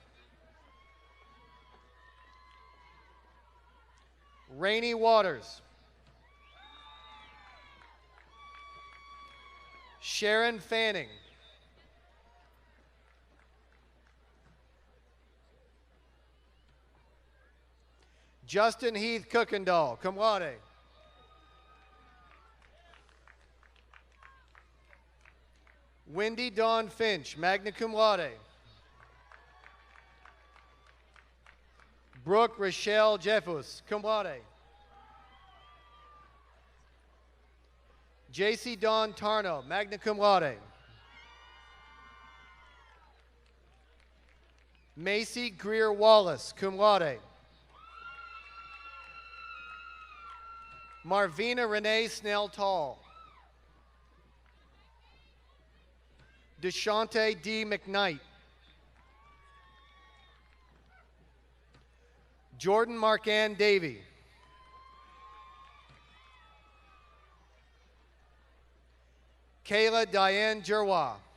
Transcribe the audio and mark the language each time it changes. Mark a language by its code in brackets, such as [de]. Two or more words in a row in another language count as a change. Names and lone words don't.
[en] Rainey Waters. Sharon Fanning. Justin Heath Kuykendall, [la] cum laude. [en] Wendy Dawn Finch, [la] magna cum laude. [en] Brooke Rochelle Jeffus, [la] cum laude. [en] J.C. Dawn Tarno, [la] magna cum laude. [en] Macy Greer Wallace, [la] cum laude. [en] Marvina Renee Snell Tall. Deshante D. McKnight. Jordan Marquann Davey. Kayla Diane Jerwa.